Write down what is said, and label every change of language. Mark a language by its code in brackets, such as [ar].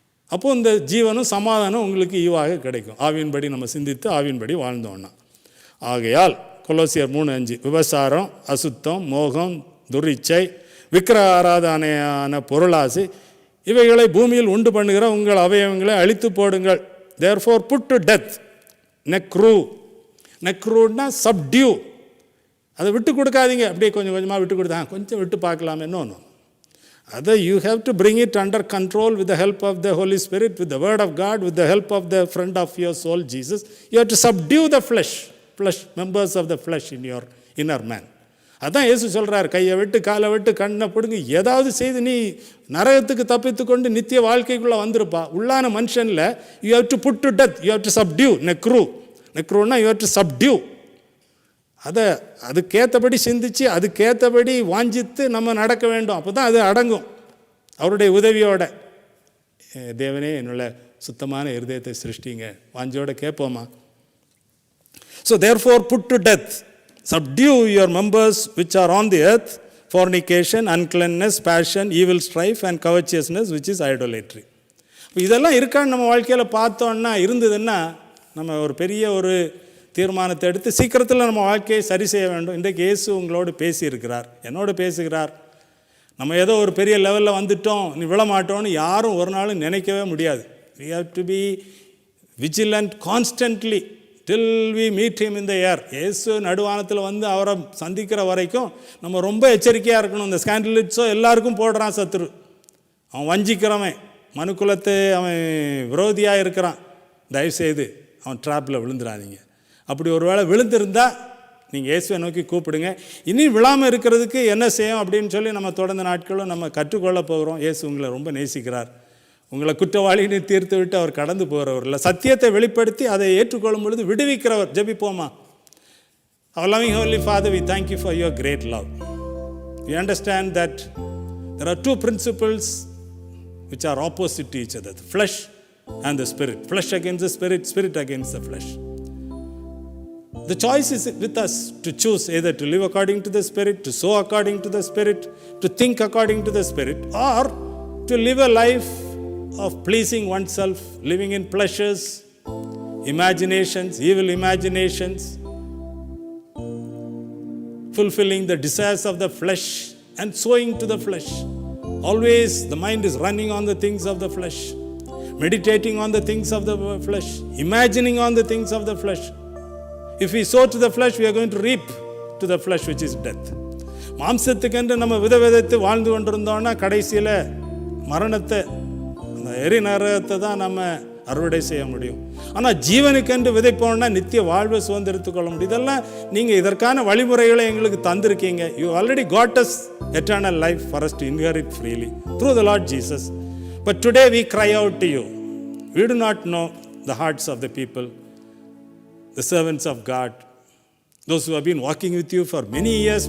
[ta] அப்போது இந்த ஜீவனும் சமாதானம் உங்களுக்கு ஈவாக கிடைக்கும், ஆவியின்படி நம்ம சிந்தித்து ஆவியின்படி வாழ்ந்தோன்னா. ஆகையால் கொலோசியர் 3:5, விபசாரம், அசுத்தம், மோகம், துரிச்சை, விக்கிரக ஆராதனையான பொருளாசி இவைகளை பூமியில் உண்டு பண்ணுகிற உங்கள் அவயவங்களை அழித்து போடுங்கள். [en] therefore put to death நெக்ரூ. [ta] நெக்ரூன்னா சப்டியூ. அதை விட்டு கொடுக்காதீங்க. அப்படியே கொஞ்சம் கொஞ்சமாக விட்டு கொடுத்தா கொஞ்சம் விட்டு பார்க்கலாம் இன்னொன்று. அதை [en] You have to bring it under control with the help of the Holy Spirit, with the word of God, with the help of the friend of your soul Jesus. You have to subdue the flesh members of the flesh in your inner man. [ta] அதான் இயேசு சொல்கிறார், கையை விட்டு காலை விட்டு கண்ணை பிடுங்க ஏதாவது செய்து நீ நரகத்துக்கு தப்பித்து கொண்டு நித்திய வாழ்க்கைக்குள்ளே வந்திருப்பா. உள்ளான மனுஷனில் [en] You have to put to death, you have to subdue. நெக்ரூன்னா you have to subdue. [ta] அதை அதுக்கேற்றபடி சிந்தித்து அதுக்கேற்றபடி வாஞ்சித்து நம்ம நடக்க வேண்டும். அப்போ தான் அது அடங்கும் அவருடைய உதவியோட. தேவனே என்னுள்ள சுத்தமான இருதயத்தை சிருஷ்டிங்க, வாஞ்சியோட கேட்போமா. [en] So therefore put to death, subdue your members which are on the earth, fornication, uncleanness, passion, evil strife and covetousness which is idolatry. [ta] இதெல்லாம் இருக்கான்னு நம்ம வாழ்க்கையில் பார்த்தோன்னா, இருந்ததுன்னா நம்ம ஒரு பெரிய ஒரு தீர்மானத்தை எடுத்து சீக்கிரத்தில் நம்ம வாழ்க்கையை சரி செய்ய வேண்டும். இன்றைக்கு இயேசு உங்களோடு பேசியிருக்கிறார், என்னோடு பேசுகிறார். நம்ம ஏதோ ஒரு பெரிய லெவலில் வந்துட்டோம், நீ விழமாட்டோன்னு யாரும் ஒரு நாளும் நினைக்கவே முடியாது. [en] we have to be vigilant constantly till we meet him in the air. [ta] இயேசு நடுவானத்தில் வந்து அவரை சந்திக்கிற வரைக்கும் நம்ம ரொம்ப எச்சரிக்கையாக இருக்கணும். இந்த ஸ்கேண்டலிட்ஸோ எல்லாருக்கும் போடுறான் சத்துரு. அவன் வஞ்சிக்கிறவன், மனுக்குலத்தை அவன் விரோதியாக இருக்கிறான். தயவுசெய்து அவன் ட்ராப்பில் விழுந்துடாதீங்க. அப்படி ஒரு வேளை விழுந்திருந்தால் நீங்கள் இயேசுவை நோக்கி கூப்பிடுங்க. இனி விழாமல் இருக்கிறதுக்கு என்ன செய்யும் அப்படின்னு சொல்லி நம்ம தொடர்ந்த நாட்களும் நம்ம கற்றுக்கொள்ள போகிறோம். இயேசு உங்களை ரொம்ப நேசிக்கிறார். உங்களை குற்றவாளின்னு தீர்த்து விட்டு அவர் கடந்து போகிறவர் இல்லை, சத்தியத்தை வெளிப்படுத்தி அதை ஏற்றுக்கொள்ளும் பொழுது விடுவிக்கிறவர். ஜெபிப்போமா. [en] Our loving Holy Father, we thank you for your great love. We understand that there are two principles which are opposite to each other, the flesh and the spirit. Flesh against the spirit, spirit against the flesh. The choice is with us to choose either to live according to the spirit, to sow according to the spirit, to think according to the spirit, or to live a life of pleasing oneself, living in pleasures, imaginations, evil imaginations, fulfilling the desires of the flesh and sowing to the flesh. Always the mind is running on the things of the flesh, meditating on the things of the flesh, imagining on the things of the flesh. If we sow to the flesh, we are going to reap to the flesh, which is death. [ta] மாம்சத்துக்கென்று நம்ம விதவிதத்து வாழ்ந்து கொண்டிருந்தோம்னா கடைசியில் மரணத்தை, அந்த எரி நரகத்தை தான் நம்ம அறுவடை செய்ய முடியும். ஆனால் ஜீவனுக்கென்று விதைப்போம்னா நித்திய வாழ்வை சுதந்திரத்துக் கொள்ள முடியும். இதெல்லாம் நீங்கள் இதற்கான வழிமுறைகளை எங்களுக்கு தந்திருக்கீங்க. [en] You already got us eternal life for us to inherit freely through the Lord Jesus. But today we cry out to you. We do not know the hearts of the people, the servants of God, those who have been walking with you for many years.